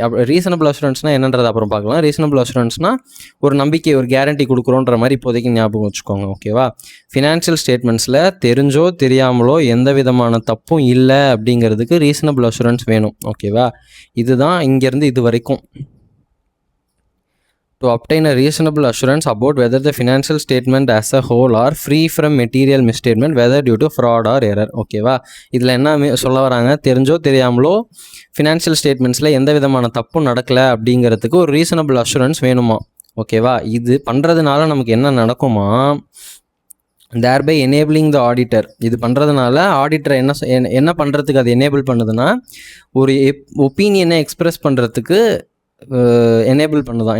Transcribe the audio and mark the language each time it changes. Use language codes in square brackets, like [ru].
[ta] Reasonable அஷூரன்ஸ்னால் என்னன்றது அப்புறம் பார்க்கலாம். ரீசனபிள் அஷூரன்ஸ்னால் ஒரு நம்பிக்கை, ஒரு கேரண்டி கொடுக்குறோன்ற மாதிரி இப்போதைக்கு ஞாபகம் வச்சுக்கோங்க. ஓகேவா? ஃபினான்ஷியல் ஸ்டேட்மெண்ட்ஸில் தெரிஞ்சோ தெரியாமலோ எந்த விதமான தப்பும் இல்லை அப்படிங்கிறதுக்கு ரீசனபிள் அஷூரன்ஸ் வேணும். ஓகேவா? இதுதான் இங்கேருந்து இது வரைக்கும். [en] To obtain a reasonable assurance about whether the financial statement as a whole are free from material misstatement, whether due to fraud or error. [ta] ஓகேவா? இதில் என்ன சொல்ல வராங்க? தெரிஞ்சோ தெரியாமலோ ஃபினான்ஷியல் ஸ்டேட்மெண்ட்ஸில் எந்த விதமான தப்பும் நடக்கலை அப்படிங்கிறதுக்கு ஒரு ரீசனபிள் அஷூரன்ஸ் வேணுமா? ஓகேவா? இது பண்ணுறதுனால நமக்கு என்ன நடக்குமா? [en] Thereby enabling the auditor. [ta] இது பண்ணுறதுனால ஆடிட்டரை என்ன பண்ணுறதுக்கு அது எனேபிள் பண்ணுதுன்னா, ஒரு ஒப்பீனியனை எக்ஸ்ப்ரெஸ் பண்ணுறதுக்கு எனேபிள் பண்ணுதான்.